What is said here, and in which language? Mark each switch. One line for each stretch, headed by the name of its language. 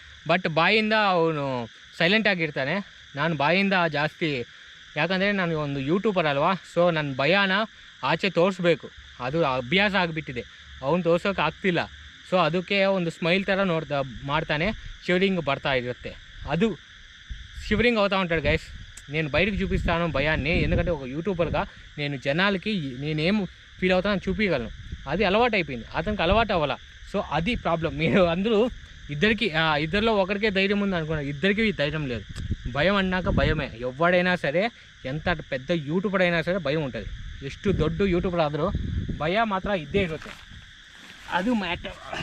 Kannada: But ಬಾಯಿಂದ ಅವನು silent ಆಗಿರ್ತಾನೆ, ನಾನು ಬಾಯಿಂದ ಜಾಸ್ತಿ, ಯಾಕಂದರೆ ನಾನು ಒಂದು ಯೂಟ್ಯೂಬರ್ ಅಲ್ವಾ. ಸೊ ನನ್ನ ಭಯನ ಆಚೆ ತೋರಿಸ್ಬೇಕು, ಅದು ಅಭ್ಯಾಸ ಆಗಿಬಿಟ್ಟಿದೆ. ಅವ್ನು ತೋರ್ಸೋಕೆ ಆಗ್ತಿಲ್ಲ. ಸೊ ಅದಕ್ಕೆ ಒಂದು ಸ್ಮೈಲ್ ಥರ ಮಾಡ್ತಾನೆ, ಶಿವರಿಂಗ್ ಬರ್ತಾ ఇರುತ್ತೆ.
Telugu: అది షివరింగ్ అవుతూ ఉంటాడు గైస్. నేను బయటకు చూపిస్తాను భయాన్ని, ఎందుకంటే ఒక యూట్యూబర్గా నేను జనాలకి నేనేం ఫీల్ అవుతానో చూపించగలను. అది అలవాటు అయిపోయింది, అతనికి అలవాటు అవ్వాల. సో అది ప్రాబ్లం. మీరు అందరూ ఇద్దరిలో ఒకరికే ధైర్యం ఉంది అనుకున్నారు, ఇద్దరికి ధైర్యం లేదు. భయం అన్నాక భయమే. ఎవడైనా సరే, ఎంత పెద్ద యూట్యూబర్ అయినా సరే ಭಯ ఉంటుంది.
Kannada: ಎಷ್ಟು ದೊಡ್ಡ ಯೂಟ್ಯೂಬರ್ ಆದರೂ ಭಯ ಮಾತ್ರ ಇದ್ದೇ ಇರುತ್ತೆ, ಅದು ಮ್ಯಾಟರ್.